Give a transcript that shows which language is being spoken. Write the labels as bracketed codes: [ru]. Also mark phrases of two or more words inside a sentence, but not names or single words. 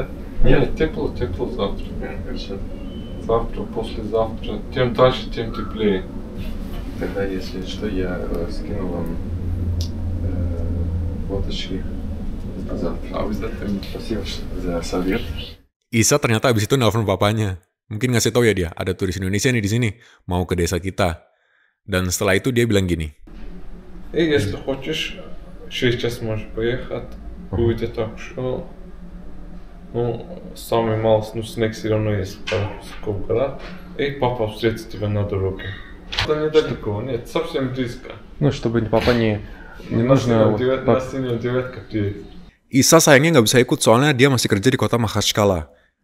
[ru] Нет, тепло завтра. Хорошо. Завтра, послезавтра. Тем дальше, тем теплее. Тогда, если что, я скину вам фоточки завтра. Обязательно. Спасибо за совет. [id] Isa ternyata abis itu nelfon papanya. Mungkin ngasih tahu ya dia, ada turis Indonesia nih di sini, mau ke desa kita. Dan setelah itu dia bilang gini. [ru] Если хочешь, сейчас можешь поехать. Будет так, что... Ну, самый малый, ну, снег все равно есть в горах. И папа встретит тебя на дороге. Это недалеко, нет, совсем близко. Ну, чтобы папа не нужно... На синюю девятка приедет. [id] Isa sayangnya nggak bisa ikut soalnya dia masih kerja di kota Makhachkala.